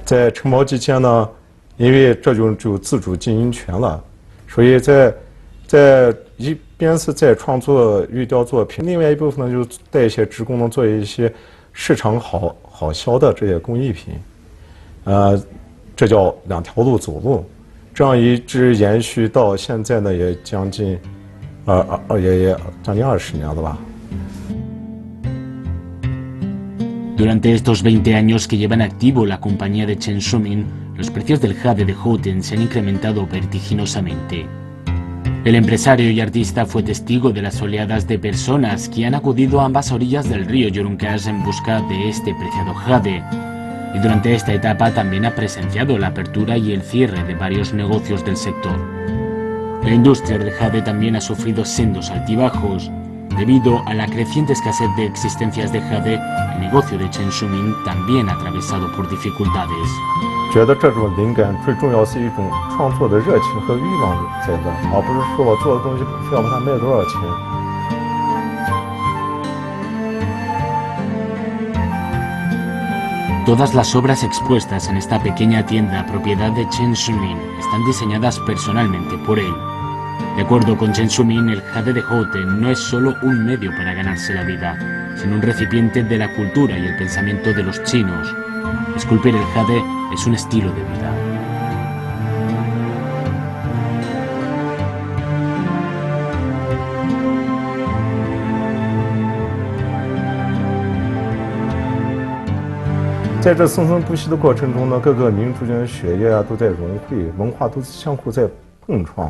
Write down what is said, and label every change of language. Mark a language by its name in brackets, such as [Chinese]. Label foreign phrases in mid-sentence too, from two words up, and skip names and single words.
[Chinese] 在承包期间呢，因为这就只有自主经营权了，所以在一边是在创作玉雕作品，另外一部分呢就带一些职工呢做一些市场好销的这些工艺品，这叫两条路走路，这样一直延续到现在呢，也将近也将近20年了吧。 [Spanish] Durante estos 20 años que lleva en activo la compañía de Chen Shumin, los precios del jade de Houten se han incrementado vertiginosamente. El empresario y artista fue testigo de las oleadas de personas que han acudido a ambas orillas del río Yurunkas en busca de este preciado jade. Y durante esta etapa también ha presenciado la apertura y el cierre de varios negocios del sector. La industria del jade también ha sufrido sendos altibajos. Debido a la creciente escasez de existencias de jade, el negocio de Chen Shumin también ha atravesado por dificultades. [Chinese] 觉得这种灵感最重要是一种创作的热情和欲望在这，而不是说我做的东西非要把它卖多少钱。 [Spanish] Todas las obras expuestas en esta pequeña tienda propiedad de Chen Shumin están diseñadas personalmente por él. De acuerdo con Chen Shumin, el jade de Houten no es solo un medio para ganarse la vida, sino un recipiente de la cultura y el pensamiento de los chinos. Esculpir el jade es un estilo de vida. [Chinese] 在这生生不息的过程中呢，各个民族间的血液都在融汇，文化都相互在碰撞。